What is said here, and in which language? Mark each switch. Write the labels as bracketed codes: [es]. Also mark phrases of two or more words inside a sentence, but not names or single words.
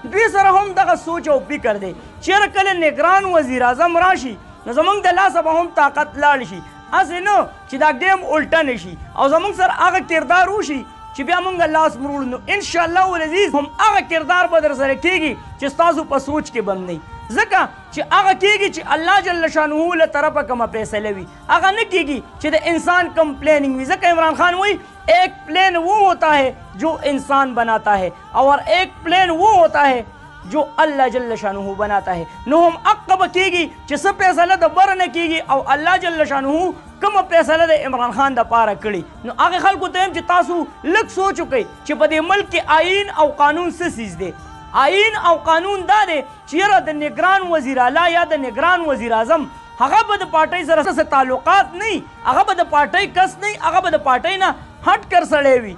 [ps] دوی سره هم دغه سوچ او فکر دی چېرې کله نگران وزیر اعظم راشي نو زموږ د لاسه به هم طاقت لاړ شي، هسې نه چې دا ګیم الټه نه شي او زموږ سره هغه کردار وشي چې بیا مونږ لاس مروړو. نو [ar] انشاءالله العزیز [ps] هم هغه کردار به در سره کېږي چې ستاسو په سوچ کې به هم نه، ځکه چې هغه کېږي چې الله [ar] جل شانه [ps] له طرفه کومه فیصله وي، هغه نه کېږي چې د انسان کمپلیننګ وي. ځکه عمران خان وایي [ur] ایک پلین وہ ہوتا ہے جو انسان بناتا ہے اور ایک پلین وہ ہوتا ہے جو الله [ar] جل شانه [ur] بناتا ہے. [ps] نو هم حق به کېږي چې څه فیصله د بره نه کېږي او الله [ar] جل شانه [ps] کومه فیصله د عمران خان دپاره کړي. نو هغې خلکو ته یم چې تاسو لږ سوچ وکئ چې په دې ملک کې آئین او قانون څه څیز دی. آئین او قانون دا دی چې یاره د نگران وزیر اعلی یا د نگران وزیر اعظم هغه به د پارټۍ سره څه تعلقات نه، هغه به د پارټۍ کس نه، هغه به د پارټۍ نه هټ کر سړی وي.